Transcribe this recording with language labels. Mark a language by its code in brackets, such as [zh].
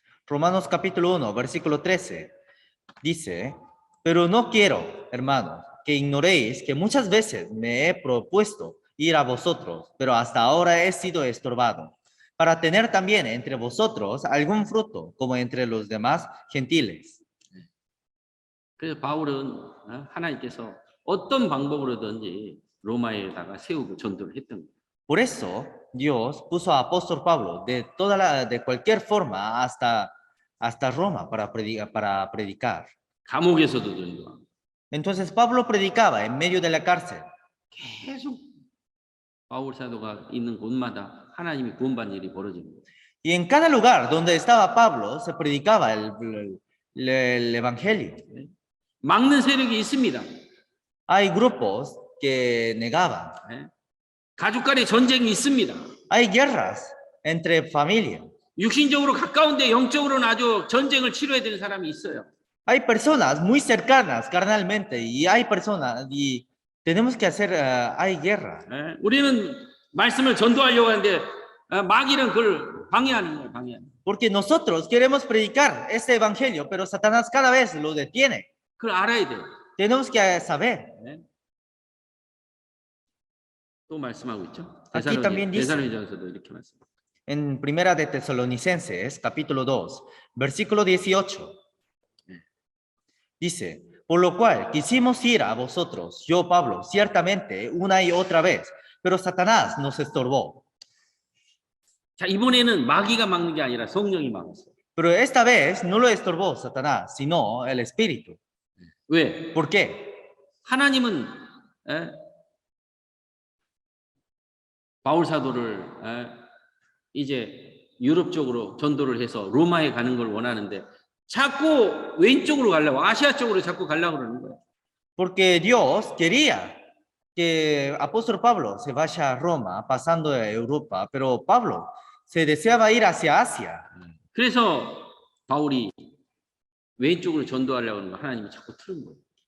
[es] Romanos capítulo 1, versículo 13, dice, pero no quiero, hermanos, que ignoréis que muchas veces me he propuesto ir a vosotros, pero hasta ahora he sido estorbado, para tener también entre vosotros algún fruto, como entre los demás gentiles. [ko] 그래서 바울은 하나님께서 어떤 방법으로든지 로마에다가 세우고 전도를 했던 거예요. [es] Por eso Dios puso a apóstol Pablo de cualquier forma hasta Roma para predicar. [ko] 감옥에서도 전도하고 [es] Entonces Pablo predicaba en medio de la cárcel. [ko] 계속 바울 사도가 있는 곳마다 하나님이 구원받는 일이 벌어지는 거예요. [es] Y en cada lugar donde estaba Pablo se predicaba el evangelio. [ko] 막는 세력이 있습니다. [es] Hay grupos que negaban. [ko] 가족 간의 전쟁이 있습니다. [es] Hay guerras entre familias. [ko] 육신적으로 가까운데 영적으로는 아주 전쟁을 치러야 되는 사람이 있어요. [es] Hay personas muy cercanas carnalmente y hay personas y tenemos que hacer, hay guerra. [ko] 우리는 말씀을 전도하려고 하는데 마귀는 그걸 방해하는 거예요. 방해하는. [es] Porque nosotros queremos predicar este evangelio, pero Satanás cada vez lo detiene. [ko] 그걸 알아야 돼요. [es] Tenemos que saber. [ko] 또 말씀하고 있죠. [es] Aquí también dice. [ko] 데살로니가서도 이렇게 말씀. [es] En Primera de Tesalonicenses, capítulo 2, versículo 18. Dice, por lo cual quisimos ir a vosotros, yo Pablo, ciertamente una y otra vez, pero Satanás nos estorbó. [ko] 자, 이번에는 마귀가 막는 게 아니라 성령이 막았어요. [es] Pero esta vez no lo estorbó Satanás, sino el Espíritu. [ko] 왜? [es] ¿Por qué? [ko] 하나님은 바울 사도를 이제 유럽 쪽으로 전도를 해서 로마에 가는 걸 원하는데 자꾸 왼쪽으로 가려고 아시아 쪽으로 자꾸 가려고 그러는 거예요. [es] Porque Dios quería que apóstol Pablo se vaya a Roma, pasando a Europa, pero Pablo se deseaba ir hacia Asia. [ko] 그래서 바울이 왼쪽으로 전도하려고 하는 거 하나님이 자꾸 틀은 거예요.